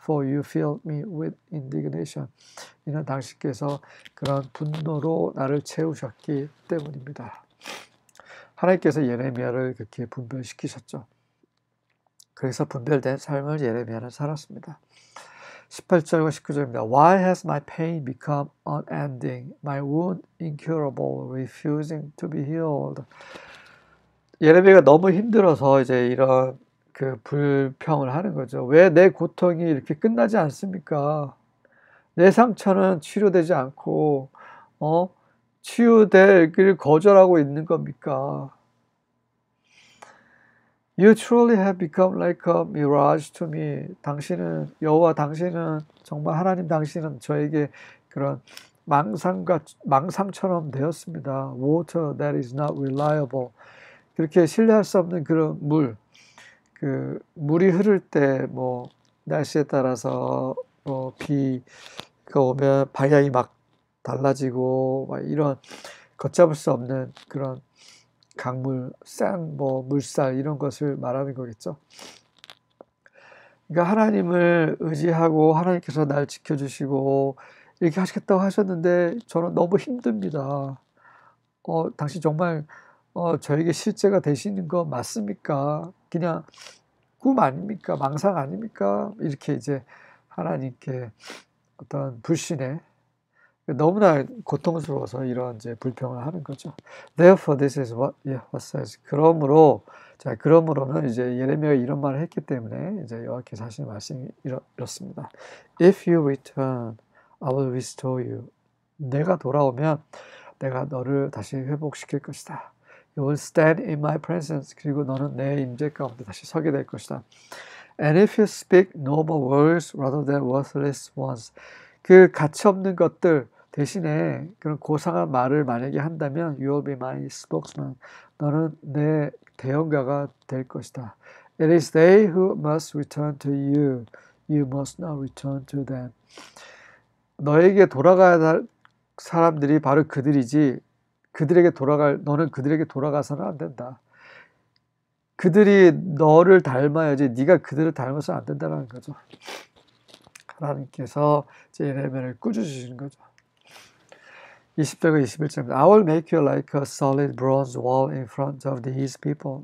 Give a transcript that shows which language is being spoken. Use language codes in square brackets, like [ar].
[en] For you filled me with indignation. [ko] 이는 당신께서 그런 분노로 나를 채우셨기 때문입니다. 하나님께서 예레미야를 그렇게 분별시키셨죠. 그래서 분별된 삶을 예레미야는 살았습니다. 18절과 19절입니다. [en] Why has my pain become unending, my wound incurable, refusing to be healed? [ko] 예레미야가 너무 힘들어서 이제 이런 그 불평을 하는 거죠. 왜 내 고통이 이렇게 끝나지 않습니까? 내 상처는 치료되지 않고 치유되기를 거절하고 있는 겁니까? [en] You truly have become like a mirage to me. [ko] 여호와 당신은 정말 하나님 당신은 저에게 그런 망상처럼 되었습니다. [en] Water that is not reliable. [ko] 그렇게 신뢰할 수 없는 그런 물이 흐를 때 날씨에 따라서 비가 오면 방향이 막 달라지고 이런 걷잡을 수 없는 그런 강물, 물살 이런 것을 말하는 거겠죠. 그러니까 하나님을 의지하고 하나님께서 날 지켜주시고 이렇게 하시겠다고 하셨는데 저는 너무 힘듭니다. 당신 정말 저에게 실제가 되시는 거 맞습니까? 그냥 꿈 아닙니까? 망상 아닙니까? 이렇게 이제 하나님께 어떤 불신에 너무나 고통스러워서 이런 이제 불평을 하는 거죠. [en] Therefore, this is what Yahweh says. [ko] 그러므로는 이제 예레미야가 이런 말을 했기 때문에 이제 여호와께서 하시는 말씀이 이렇습니다. [en] If you return, I will restore you. [ko] 내가 돌아오면 내가 너를 다시 회복시킬 것이다. [en] You will stand in my presence. [ko] 그리고 너는 내 임재 가운데 다시 서게 될 것이다. [en] And if you speak noble words rather than worthless ones. [ko] 그 가치 없는 것들 대신에 그런 고상한 말을 만약에 한다면 [en] You will be my spokesman. [ko] 너는 내 대언가가 될 것이다. [en] It is they who must return to you. You must not return to them. [ko] 너에게 돌아가야 할 사람들이 바로 그들이지 너는 그들에게 돌아가서는 안 된다. 그들이 너를 닮아야지 네가 그들을 닮아서 안 된다는 거죠. 하나님께서 예레미야를 꾸짖으시는 거죠. 20절과 21절입니다. [en] I will make you like a solid bronze wall in front of these people.